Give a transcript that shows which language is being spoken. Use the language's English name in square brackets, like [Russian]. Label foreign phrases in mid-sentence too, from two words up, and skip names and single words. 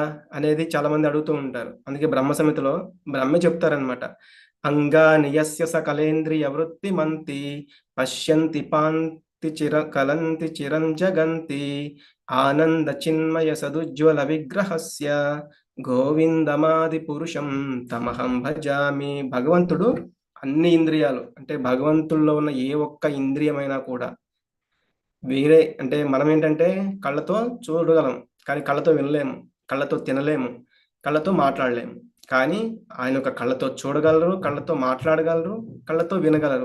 [Telugu] అనేది చాలామంది అడుగుతూ ఉంటారు. అందుకే బ్రహ్మ సమితిలో బ్రహ్మే చెప్తారనమాట. [Sanskrit] అంగాని యస్య సకలేంద్రియ వృత్తిమంతి పశ్యంతి పాంతి కలంతి చిరం జగంతి ఆనంద చిన్మయ సదుజ్వల విగ్రహస్య గోవిందమాది పురుషం తమహం భజామి. [Telugu] భగవంతుడు అన్ని ఇంద్రియాలు అంటే భగవంతుల్లో ఉన్న ఏ ఒక్క ఇంద్రియమైనా కూడా వేరే అంటే మనమేంటంటే కళ్ళతో చూడగలం. కానీ కళ్ళతో వినలేము. కళ్ళతో తినలేము. కళ్ళతో మాట్లాడలేము. కానీ ఆయన ఒక కళ్ళతో చూడగలరు, కళ్ళతో మాట్లాడగలరు, కళ్ళతో వినగలరు.